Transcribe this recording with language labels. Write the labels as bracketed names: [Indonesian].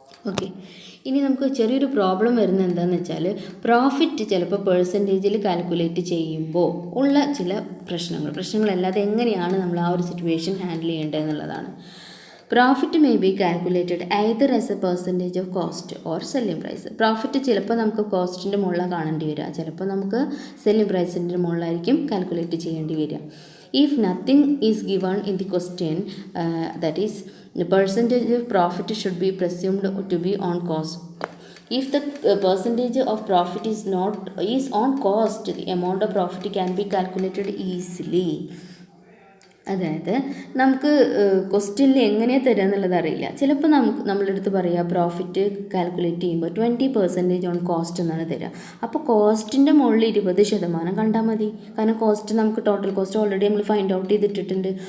[Malayalam] Okay, ഇനി നമുക്ക് ചെറിയൊരു പ്രോബ്ലം വരുന്നത് എന്താണെന്ന് വെച്ചാൽ പ്രോഫിറ്റ് ചിലപ്പോൾ പെർസെൻറ്റേജിൽ കാൽക്കുലേറ്റ് ചെയ്യുമ്പോൾ ഉള്ള ചില പ്രശ്നങ്ങളല്ലാതെ എങ്ങനെയാണ് നമ്മൾ ആ ഒരു situation handle ചെയ്യേണ്ടതെന്നുള്ളതാണ്. [English] Profit may be calculated either as a percentage of cost or selling price. [Malayalam] Profit ചിലപ്പോൾ നമുക്ക് കോസ്റ്റിൻ്റെ മുകളിലാണ് കാണേണ്ടി വരിക, ചിലപ്പോൾ നമുക്ക് സെല്ലിംഗ് പ്രൈസിൻ്റെ മുകളിലായിരിക്കും കാൽക്കുലേറ്റ് ചെയ്യേണ്ടി വരിക. [English] If nothing is given in the question, that is the percentage of profit should be presumed to be on cost. If the percentage of profit is on cost, the amount of profit can be calculated easily. [Malayalam] അതായത് നമുക്ക് ക്വസ്റ്റ്യനിൽ എങ്ങനെയാണ് തരിക എന്നുള്ളത് അറിയില്ല. ചിലപ്പോൾ നമ്മളുടെ അടുത്ത് പറയുക പ്രോഫിറ്റ് കാൽക്കുലേറ്റ് ചെയ്യുമ്പോൾ 20% ഓൺ കോസ്റ്റ് എന്നാണ് തരിക. അപ്പോൾ കോസ്റ്റിൻ്റെ മുകളിൽ 20% കണ്ടാൽ മതി. കാരണം കോസ്റ്റ് നമുക്ക് ടോട്ടൽ കോസ്റ്റ് ഓൾറെഡി നമ്മൾ ഫൈൻഡ് ഔട്ട് ചെയ്തിട്ടിട്ടുണ്ട്.